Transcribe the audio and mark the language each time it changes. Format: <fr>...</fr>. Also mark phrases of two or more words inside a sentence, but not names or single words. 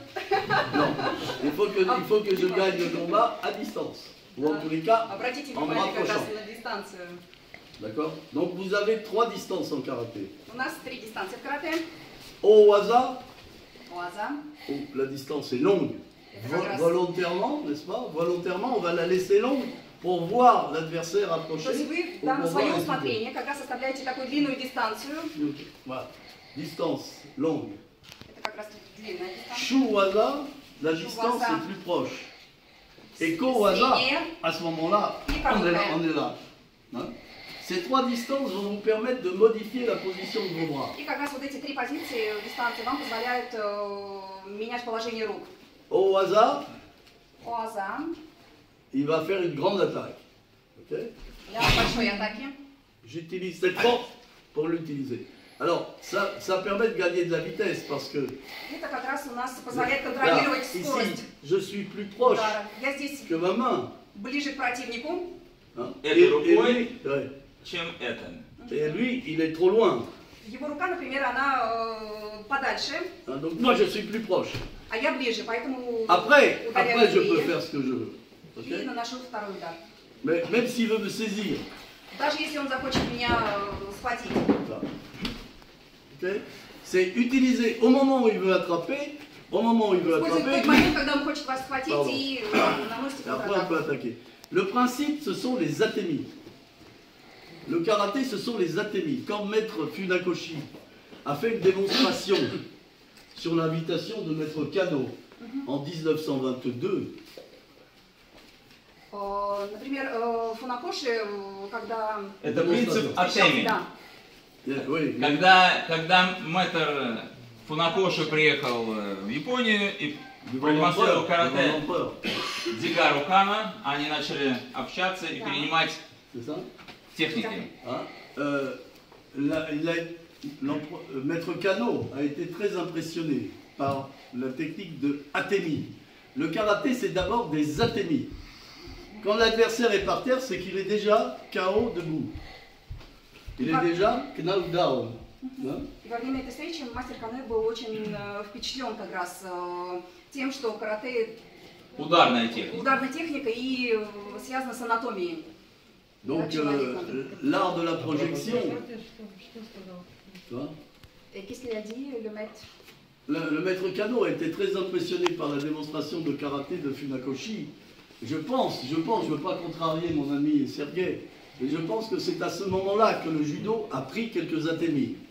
<fr>Non. Il faut que je gagne le combat à distance. Ou en tous les cas,</fr> <ru>Обратите</ru> <fr>en me</fr> <ru>внимание как раз</ru> <fr>rapprochant.</fr> <ru>на дистанцию.</ru> <fr>D'accord? Donc vous avez 3 distances en karaté.</fr> <ru>У нас 3 дистанции в карате.</ru> <fr>Owaza,</fr> <ru>Уаза.</ru> <fr>où la distance est longue. Volontairement, n'est-ce pas? Volontairement, on va la laisser longue pour voir l'adversaire approcher.</fr> <ru>То есть вы</ru> <fr>ou</fr> <ru>да, на</ru> <fr>pour voir</fr> <ru>свое</ru> <fr>les</fr> <ru>усмотрение как раз оставляете такую длинную дистанцию.</ru> <fr>idées. Voilà. Distance longue.</fr> <ru>Это как раз длинная дистанция.</ru> <fr>Shuwaza, la distance est plus proche. Et Kowaza, à ce moment-là, on est là. Hein? Ces trois distances vont vous permettre de modifier la position de vos bras.</fr> <ru>И как раз вот эти три позиции дистанции вам позволяют менять положение рук.</ru> <fr>Au hasard,</fr> <ru>Оаза</ru> <fr>il va faire une grande attaque. Ok?</fr> <ru>для большой атаки.</ru> <fr>J'utilise cette force pour l'utiliser. Alors, ça permet de gagner de la vitesse parce que</fr> <ru>Это как раз у нас позволяет</ru> <fr>là,</fr> <ru>контролировать</ru> <fr>ici,</fr> <ru>скорость</ru> <fr>je suis plus proche</fr> <ru>удара. Я здесь</ru> <fr>que ma main.</fr> <ru>ближе к противнику,</ru> <fr>Hein?</fr> <ru>Et рукой,</ru> <fr>ouais.</fr> <ru>чем это.</ru> <fr>Et lui, il est trop loin.</fr> <ru>его рука, например, она подальше,</ru> <fr>Hein, donc moi, je suis plus proche.</fr> <ru>а я ближе, поэтому</ru> <fr>Après</fr> <ru>ударяю</ru> <fr>je peux</fr> <ru>быстрее</ru> <fr>faire ce que je veux. Ok?</fr> <ru>и наношу второй удар.</ru> <fr>Mais même s'il veut me saisir.</fr> <ru>Даже если он захочет меня схватить.</ru> <fr>Là. Ok? C'est utilisé au moment où il veut attraper, au moment où il veut</fr> <ru>Использует</ru> <fr>attraper,</fr> <ru>тот момент, когда он хочет вас схватить</ru> <fr>Pardon.</fr> <ru>и наносит</ru> <fr>et après on peut</fr> <ru>контратаку.</ru> <fr>attaquer. Le principe, ce sont les atémis. Le karaté, ce sont les atémis. Quand Maître Funakoshi a fait une démonstration sur l'invitation de Maître Kano en 1922,</fr> <ru>Например, Фунакоши, когда... Это принцип Атеми. Да,</ru> <fr>oui,</fr> <ru>Когда мэтр Фунакоши приехал в Японию и</ru> <fr>devant</fr> <ru>продемонстрировал</ru> <fr>l'empereur,</fr> <ru>карате</ru> <fr>devant l'empereur.</fr> <ru>Дзигару Кана, они начали общаться и Да. перенимать</ru> <fr>C'est ça?</fr> <ru>техники.</ru> <fr>Hein? Maître Kano a été très impressionné par la technique de Atemi. Le karaté, c'est d'abord des Atemi. Quand l'adversaire est par terre, c'est qu'il est déjà KO debout. Il est déjà</fr> <en>knocked down.</en> <fr>Hein?</fr> <ru>И во время этой встречи мастер Кане был очень впечатлен как раз тем, что карате Ударная техника. ударная техника и связана с анатомией.</ru> <fr>Donc, l'art de la projection. Tu vois? Et qu'est-ce qu'il a dit, le maître? Le maître Kano a été très impressionné par la démonstration de karaté de Funakoshi. Je pense, je ne veux pas contrarier mon ami Sergei, mais je pense que c'est à ce moment-là que le judo a pris quelques atémis.</fr>